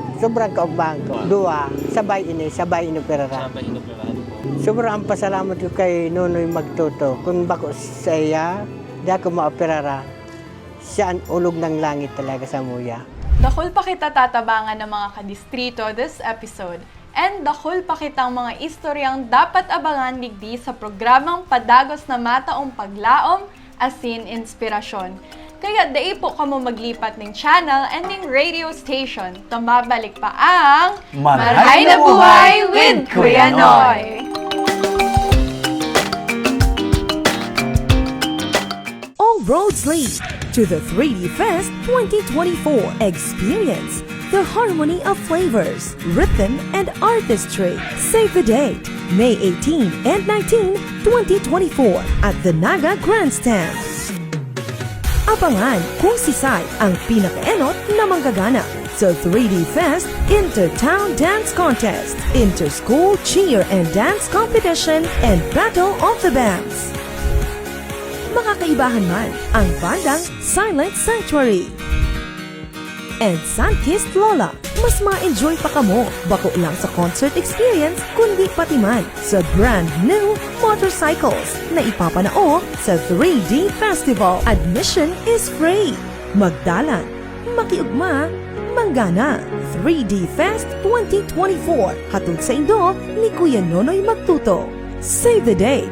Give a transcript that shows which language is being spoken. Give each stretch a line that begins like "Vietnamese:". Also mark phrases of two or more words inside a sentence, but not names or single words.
Bikol: Sobrang kaugbahan ko. Dua, sabay ino perara. Sobrang pasalamat ko kay Nonoy Magtuto. Kung bako sa iya, di ako maoperara. Siya ang ulog ng langit talaga sa muya. Dakol pa kita tatabangan ng mga kadistrito
English: this episode.
Bikol: And dakol pa kitang mga istoryang dapat abangan digdi sa programang Padagos na Mataong Paglaom, asin Inspirasyon. Kaya dai po kamo maglipat ng channel and ng radio station. Tumabalik pa ang Marhay na Buhay with Kuya Noy!
English: All roads lead to the 3D Fest 2024. Experience the harmony of flavors, rhythm, and artistry. Save the date, May 18 and 19, 2024 at the Naga Grandstand.
Bikol: Abangan kung si Sai ang pinakaenot na manggagana sa 3D Fest Inter-Town Dance Contest, Inter-School Cheer and Dance Competition, and Battle of the Bands. Makakaibahan man ang bandang Silent Sanctuary and Sunkissed Lola. Mas ma-enjoy pa kamo bako lang sa
English: concert experience
Bikol: kundi pati man sa
English: brand new motorcycles
Bikol: na ipapanao sa 3D Festival.
English: Admission is free.
Bikol: Magdalan, makiugma, manggana.
English: 3D Fest 2024.
Bikol: Hatod sa Indo ni Kuya Nonoy Magtuto.
English: Save the date.